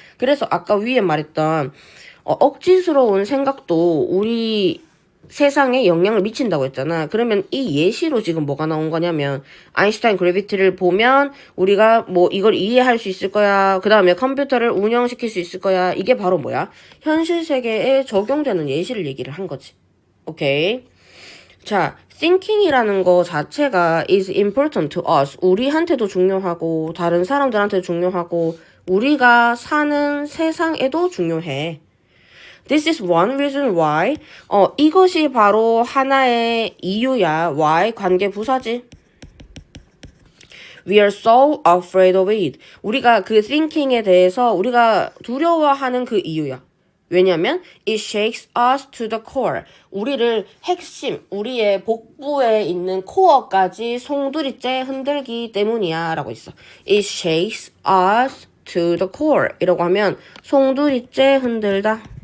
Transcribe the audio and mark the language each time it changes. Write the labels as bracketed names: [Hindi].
[Korean] 그래서 아까 위에 말했던 억지스러운 생각도 우리 세상에 영향을 미친다고 했잖아. 그러면 이 예시로 지금 뭐가 나온 거냐면 아인슈타인 그래비티를 보면 우리가 뭐 이걸 이해할 수 있을 거야. 그 다음에 컴퓨터를 운영시킬 수 있을 거야. 이게 바로 뭐야? 현실 세계에 적용되는 예시를 얘기를 한 거지. 오케이. [English] 자, thinking이라는 [Korean] 거 자체가 [English] is important to us. [Korean] 우리한테도 중요하고 다른 사람들한테도 중요하고 우리가 사는 세상에도 중요해. [English] This is one reason why. [Korean] 이것이 바로 하나의 이유야. why 관계 부사지. [English] We are so afraid of it. [Korean] 우리가 그 thinking에 대해서 우리가 두려워하는 그 이유야. 왜냐면 [English] it shakes us to the core. [Korean] 우리를 핵심, 우리의 복부에 있는 코어까지 송두리째 흔들기 때문이야 라고 있어. [English] It shakes us to the core [Korean] 이라고 하면 송두리째 흔들다.